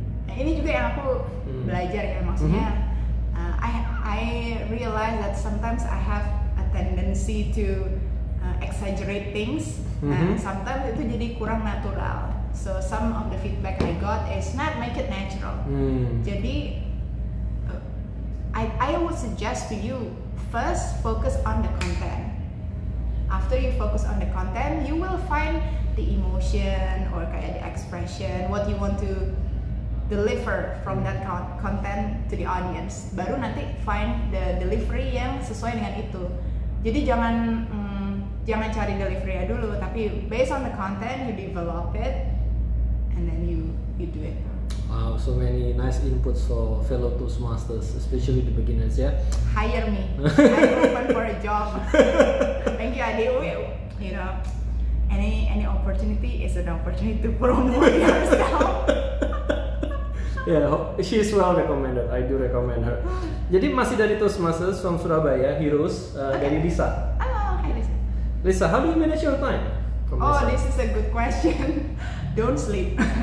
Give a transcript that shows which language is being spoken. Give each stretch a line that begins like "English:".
Indonesian: Ini juga yang aku belajar ya, maksudnya.
English: I realize that sometimes I have a tendency to exaggerate things, and sometimes
Indonesian: itu jadi kurang natural.
English: So some of the feedback I got is not make it natural. Jadi I would suggest to you first focus on the content. After you focus on the content, you will find the emotion or kayak the expression, what you want to deliver from that content to the audience.
Indonesian: Baru nanti
English: find the delivery
Indonesian: yang sesuai dengan itu. Jadi jangan cari delivery dulu, tapi
English: based on the content you develop it and then you do it. Wow, so many nice inputs for fellow Toastmasters, especially the beginners ya. Hire me. I'm open for a job. Thank you Adi. You know, any opportunity is an opportunity to promote yourself. Yeah, she is well recommended. I do recommend her.
Indonesian: Jadi masih dari Toastmasters from Surabaya, Heroes, dari Lisa.
English: Oh, hi Lisa. Lisa, how do you manage your time? Oh, this is a good question. Don't sleep.